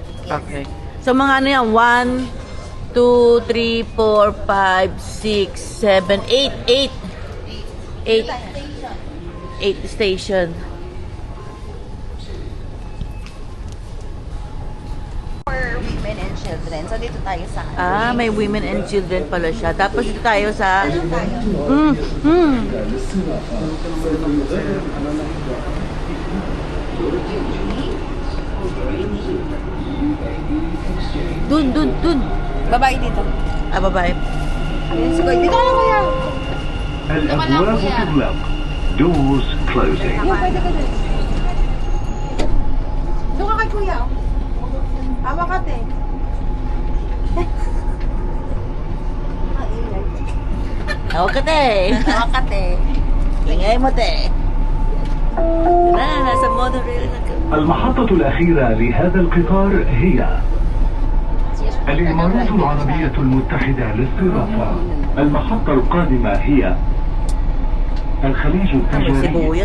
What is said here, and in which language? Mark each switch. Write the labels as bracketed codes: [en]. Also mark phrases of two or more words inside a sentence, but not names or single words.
[tl] Okay. So mga ano yan? 1, 2, 3, 4, 5, 6, 7, 8. 8 station. [en] For women and children. So, [tl] dito tayo sa... May [en] women and children [tl] pala siya. Tapos dito tayo sa... Dun. Babae dito. Babae. Sige, dito ka na kuya. [ar] الأبواب تغلق. [en] Doors closing. [tl] Yung pwede ka dun. Doon ka kay kuya. Hawak ka, te. Hawak ka, te. Hawak ka, te. Ingay mo, te. Nasa monorail na kami. [ar] المحطة الأخيرة لهذا القطار هي الإمارات العربية المتحدة لاستضافة. المحطة القادمة هي الخليج التجاري. [tl] sibuyas,